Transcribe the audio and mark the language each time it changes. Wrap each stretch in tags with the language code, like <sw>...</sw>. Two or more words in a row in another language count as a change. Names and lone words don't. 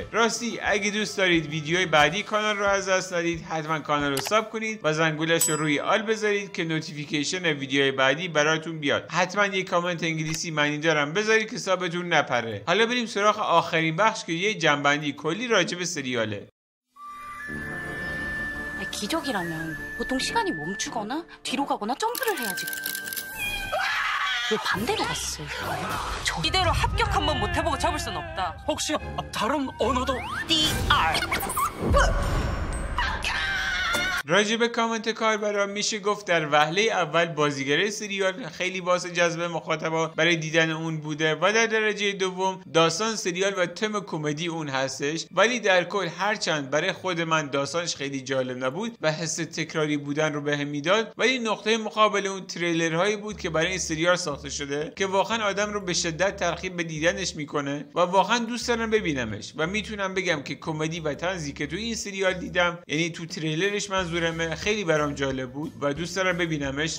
<fa>راستی اگه دوست دارید ویدیوهای بعدی کانال رو از دست ندید حتما کانال رو ساب کنید و زنگولش رو روی آل بذارید که نوتیفیکیشن ویدیوهای بعدی براتون بیاد. حتما یه کامنت انگلیسی معنی دارم بذارید که سابتون نپره. حالا بریم سراغ آخرین بخش که یه جنبندی کلی راجع به سریاله.</fa> <ko>기적이라면 보통 시간이 멈추거나 뒤로 가거나 점프를 해야지. 왜 반대로 갔어? 이대로 합격 한번 못 해보고 접을 순 없다. 혹시 다른 언어도? DR.</ko> <fa>راجب کامنت کاربرا میشه گفت در وهله اول بازیگر سریال خیلی باعث جذب مخاطبا برای دیدن اون بوده و در درجه دوم داستان سریال و تم کمدی اون هستش. ولی در کل هرچند برای خود من داستانش خیلی جالب نبود و حس تکراری بودن رو بهم میداد ولی نقطه مقابل اون تریلرهایی بود که برای این سریال ساخته شده که واقعا آدم رو به شدت ترغیب به دیدنش میکنه و واقعا دوست دارم ببینمش و میتونم بگم که کمدی و طنزی که تو این سریال دیدم یعنی تو تریلرش منظورمه خیلی برام جالب بود و دوست دارم ببینمش.</fa>